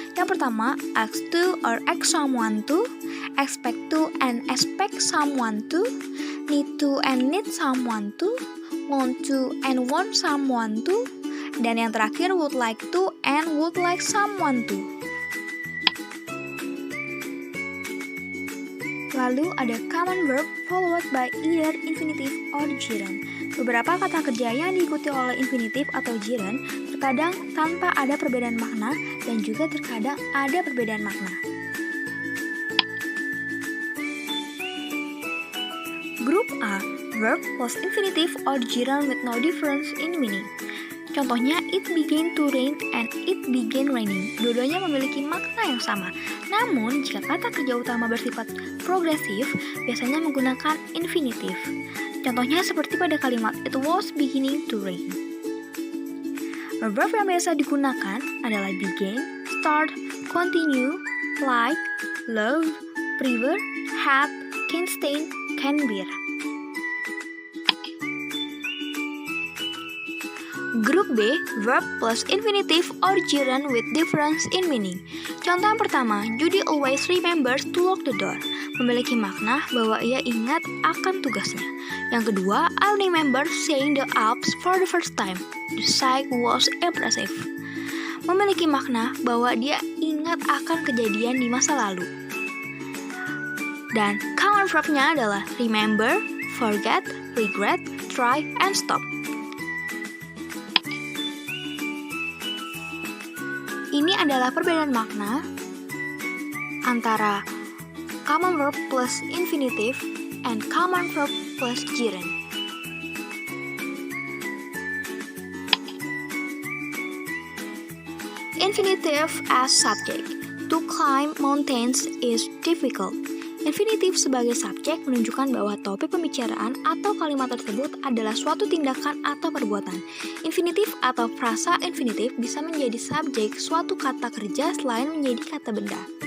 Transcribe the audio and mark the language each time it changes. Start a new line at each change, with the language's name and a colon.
English: Yang pertama, ask to or ask someone to, expect to and expect someone to, need to and need someone to, want to and want someone to,
Indonesian: dan yang terakhir
English: would like to and would like someone to.
Indonesian: Lalu ada
English: common verb followed by either infinitive or gerund.
Indonesian: Beberapa kata kerja yang diikuti oleh infinitif atau gerund terkadang tanpa ada perbedaan makna dan juga terkadang ada perbedaan makna.
English: Group A, verb plus infinitive or gerund with no difference in meaning.
Indonesian: Contohnya,
English: it began to rain and it began raining.
Indonesian: Dua-duanya memiliki makna yang sama. Namun, jika kata kerja utama bersifat progresif, biasanya menggunakan infinitif. Contohnya seperti pada kalimat
English: it was beginning to rain. Verb
Indonesian: yang biasa digunakan adalah
English: begin, start, continue, like, love, prefer, have, can stand, can bear. Group B, verb plus infinitive or gerund with difference in meaning.
Indonesian: Contoh yang pertama,
English: Judy always remembers to lock the door.
Indonesian: Memiliki makna bahwa ia ingat akan tugasnya. Yang kedua,
English: I remember seeing the Alps for the first time. The sight was impressive.
Indonesian: Memiliki makna bahwa dia ingat akan kejadian di masa lalu. Dan
English: common verb-nya
Indonesian: adalah
English: remember, forget, regret, try, and stop.
Indonesian: Ini adalah perbedaan makna antara
English: common verb plus infinitive, and common verb plus gerund. Infinitive as subject. To climb mountains is difficult.
Indonesian: Infinitif sebagai subjek menunjukkan bahwa topik pembicaraan atau kalimat tersebut adalah suatu tindakan atau perbuatan. Infinitif atau frasa infinitif bisa menjadi subjek suatu kata kerja selain menjadi kata benda.